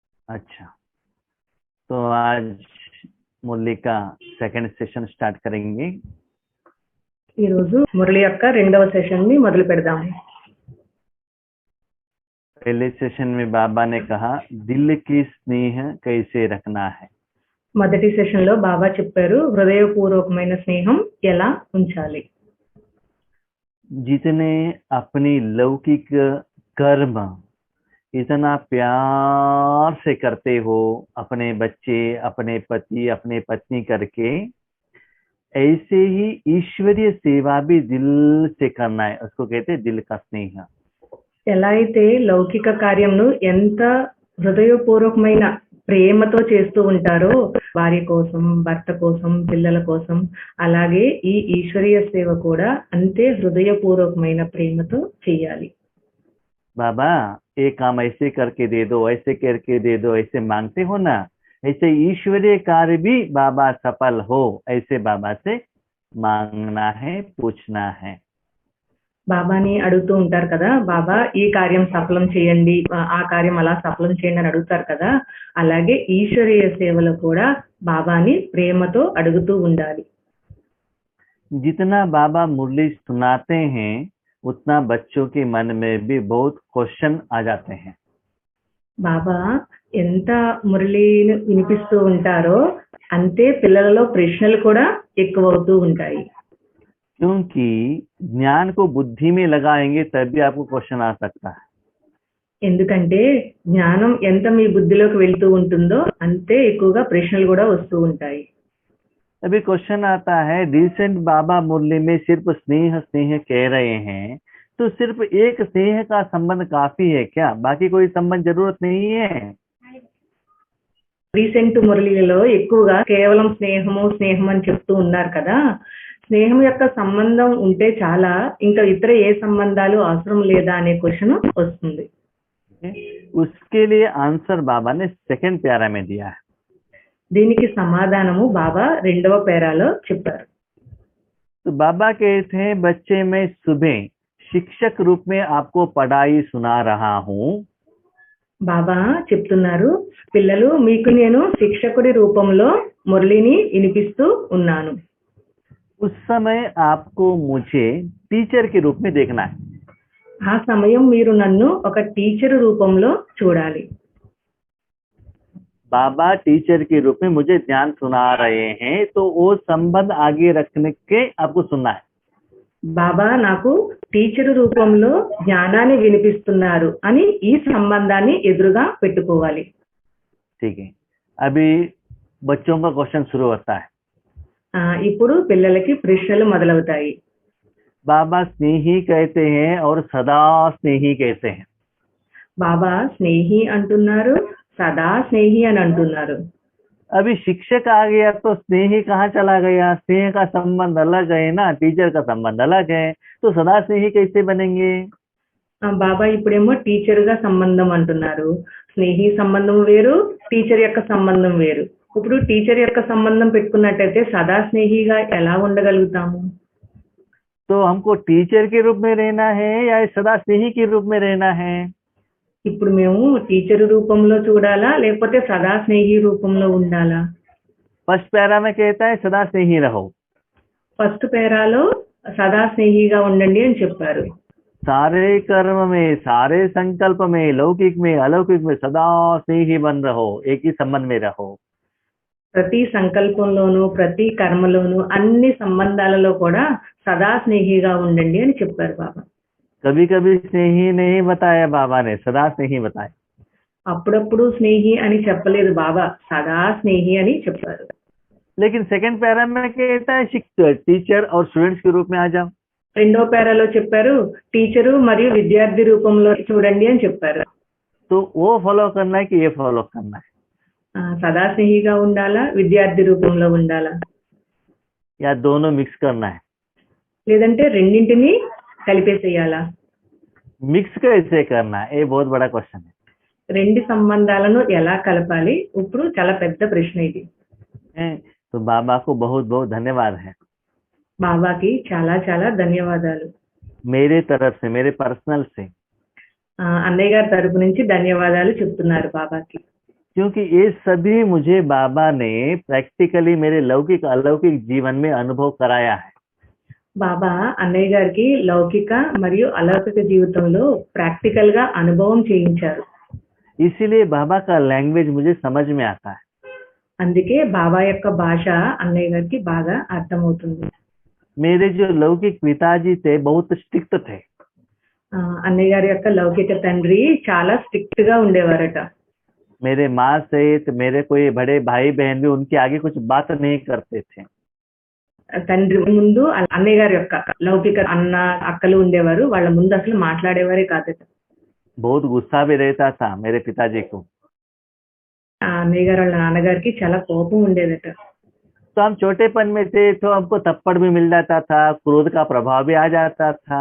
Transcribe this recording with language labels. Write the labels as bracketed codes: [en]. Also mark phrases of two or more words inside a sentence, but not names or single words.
[hi] अच्छा, तो आज मुरली का [en] second session start [hi] करेंगे। [te] ఈ రోజు మురళి యొక్క రెండవ సెషన్ ని మొదలు పెడదాము. [hi] पहले सेशन में बाबा ने कहा दिल की स्नेह कैसे रखना है। [te] మొదటి సెషన్ లో బాబా చెప్పారు హృదయపూర్వకమైన స్నేహం ఎలా ఉంచాలి. [hi] जितने अपनी लौकिक कर्म इतना प्यार से करते हो, अपने बच्चे, अपने पति, अपने पत्नी करके, ऐसे ही ईश्वरीय सेवा भी दिल से करना है। उसको कहते हैं दिल का स्नेह। [te] ఎలా అయితే లౌకిక కార్యంను ఎంత హృదయపూర్వకమైన ప్రేమతో చేస్తూ ఉంటారో భార్య కోసం, భర్త కోసం, పిల్లల కోసం, అలాగే ఈ ఈశ్వరీయ సేవ కూడా అంతే హృదయపూర్వకమైన ప్రేమతో చేయాలి. [hi] बाबा एक काम ऐसे करके दे दो, ऐसे करके दे दो, ऐसे मांगते हो ना, ऐसे ईश्वरीय कार्य भी बाबा सफल हो, ऐसे बाबा से मांगना है, पूछना है। [te] బాబాని అడుగుతూ ఉంటారు కదా, బాబా ఈ కార్యం సఫలం చేయండి, ఆ కార్యం అలా సఫలం చేయండి అని అడుగుతారు కదా, అలాగే ఈశ్వరీయ సేవలో కూడా బాబాని ప్రేమతో అడుగుతూ ఉండాలి. [hi] जितना बाबा मुरली सुनाते हैं उतना बच्चों के मन में भी बहुत क्वेश्चन आ जाते हैं। [te] బాబా ఎంత మురళిని వినిపిస్తూ ఉంటారో అంతే పిల్లలలో ప్రశ్నలు కూడా ఎక్కువ అవుతూ ఉంటాయి. [hi] क्योंकि ज्ञान को बुद्धि में लगाएंगे तभी आपको क्वेश्चन आ सकता है। [te] ఎందుకంటే జ్ఞానం ఎంత మీ బుద్ధిలోకి వెళ్తూ ఉంటుందో అంతే ఎక్కువగా ప్రశ్నలు కూడా వస్తూ ఉంటాయి. [hi] अभी क्वेश्चन आता है, रिसेंट बाबा मुरली में सिर्फ स्नेह स्नेह कह रहे हैं, तो सिर्फ एक स्नेह का संबंध काफी है क्या? बाकी कोई संबंध जरूरत नहीं है? [te] రీసెంట్ మురళిలో ఎక్కువగా కేవలం స్నేహము స్నేహం అని చెప్తూ ఉన్నారు కదా, స్నేహం యొక్క సంబంధం ఉంటే చాలా, ఇంకా ఇతర ఏ సంబంధాలు అవసరం లేదా అనే క్వశ్చన్ వస్తుంది. [hi] उसके लिए आंसर बाबा ने सेकंड प्यारा में दिया है। [te] దీనికి సమాధానము బాబా రెండవ పేరాలో చెప్పారు. [hi] तो बाबा कहते हैं बच्चे मैं सुबह शिक्षक रूप में आपको पढ़ाई सुना रहा हूँ। [te] బాబా చెప్తున్నారు, పిల్లలు మీకు నేను శిక్షకుడి రూపంలో మురళిని వినిపిస్తూ ఉన్నాను. [hi] उस समय आपको मुझे टीचर के रूप में देखना है। [te] ఆ సమయం మీరు నన్ను ఒక టీచర్ రూపంలో చూడాలి. [hi] बाबा टीचर के रूप में मुझे ज्ञान सुना रहे हैं, तो वो संबंध आगे रखने के आपको सुनना है। [te] బాబా నాకు టీచర్ రూపంలో జ్ఞానాన్ని వినిపిస్తున్నారు అని ఈ సంబంధాన్ని ఎదురుగా పెట్టుకోవాలి. [hi] ठीक है, अभी बच्चों का क्वेश्चन शुरू होता है। [te] ఇప్పుడు పిల్లలకి ప్రశ్నలు మొదలవుతాయి. [hi] बाबा स्नेही कहते हैं और सदा स्नेही कहते हैं। [te] బాబా స్నేహి అంటున్నారు, సదా స్నేహి అని అంటున్నారు. [hi] अभी शिक्षक आ गया तो स्नेही कहाँ चला गया? स्नेह का संबंध अलग है ना, टीचर का संबंध अलग है, तो सदा स्नेही कैसे बनेंगे? [te] బాబా ఇప్పుడేమో టీచర్ గా సంబంధం అంటున్నారు, స్నేహి సంబంధం వేరు, టీచర్ యొక్క సంబంధం వేరు. ఇప్పుడు టీచర్ యొక్క సంబంధం పెట్టుకున్నట్టయితే సదా స్నేహిగా ఎలా ఉండగలుగుతాము? [hi] तो हमको टीचर के रूप में रहना है या सदा स्नेही के रूप में रहना है? [te] ఇప్పుడు మేము టీచర్ రూపంలో చూడాలా లేకపోతే సదా స్నేహి రూపంలో ఉండాలా? [en] first para [hi] में कहता है सदा स्नेही रहो। [te] ఫస్ట్ పేరాలో సదా స్నేహిగా ఉండండి అని చెప్పారు. [hi] सारे कर्म में, सारे संकल्प में, लौकिक में, अलौकिक में सदा स्नेही बन रहो, एक ही संबंध में रहो। [te] ప్రతి సంకల్పంలోనూ ప్రతి కర్మలోనూ అన్ని సంబంధాలలో కూడా సదా స్నేహిగా ఉండండి అని చెప్పారు బాబా. [hi] कभी कभी स्नेही नहीं बताया बाबा ने, सदा स्नेही बताया। [te] అప్పుడప్పుడు స్నేహి అని చెప్పలేదు బాబా, సదా స్నేహి అని చెప్పారు. [hi] लेकिन [en] second para [hi] में कहता है शिक्षक, टीचर और स्टूडेंट्स के रूप में आ जाओ। [te] రెండో పేరాలో చెప్పారు టీచరు మరియు విద్యార్థి రూపంలో చూడండి అని చెప్పారు. [hi] तो वो फॉलो करना है कि ये फॉलो करना है? [te] సదా స్నేహిగా ఉండాలా, విద్యార్థి రూపంలో ఉండాలా, [hi] या दोनों मिक्स करना है? [te] లేదంటే రెండింటిని కలిపేసేయాలా? [hi] मिक्स कैसे करना है, ये बहुत बड़ा क्वेश्चन है। [te] రెండు సంబంధాలను ఎలా కలపాలి, ఇప్పుడు చాలా పెద్ద ప్రశ్న ఇది. [hi] तो बाबा को बहुत बहुत धन्यवाद है, [te] బాబాకి చాలా చాలా ధన్యవాదాలు. [hi] मेरे तरफ से, मेरे पर्सनल से। [te] అన్నయ్య గారి తరపు నుంచి ధన్యవాదాలు చెప్తున్నారు బాబాకి. [hi] क्योंकि ये सभी मुझे बाबा ने प्रैक्टिकली मेरे लौकिक अलौकिक जीवन में अनुभव कराया है। [te] బాబా అన్నయ్య గారికి లౌకిక మరియు అలౌకిక జీవితంలో ప్రాక్టికల్ గా అనుభవం చేయించారు. [hi] इसीलिए बाबा का लैंग्वेज मुझे समझ में आता है। [te] అందుకే బాబా యొక్క భాష అన్నయ్య గారికి బాగా అర్థమవుతుంది. [hi] मेरे जो लौकिक पिताजी थे बहुत स्ट्रिक्ट थे। [te] అన్నయ్య గారి యొక్క లౌకిక తండ్రి చాలా స్ట్రిక్ట్ గా ఉండేవారట. [hi] मेरे माँ सहित मेरे कोई बड़े भाई बहन भी उनके आगे कुछ बात नहीं करते थे। [te] తండ్రి ముందు అన్నయ్య గారి యొక్క లౌకిక అన్న అక్కలు ఉండేవారు, వాళ్ళ ముందు అసలు మాట్లాడేవారే కాదట. [hi] बहुत गुस्सा भी रहता था मेरे पिताजी को। [te] అన్నయ్య గారు వాళ్ళ నాన్నగారికి చాలా కోపం ఉండేదట. [hi] तो हम छोटेपन में थे तो हमको थप्पड़ भी मिल जाता था, क्रोध का प्रभाव भी आ जाता था।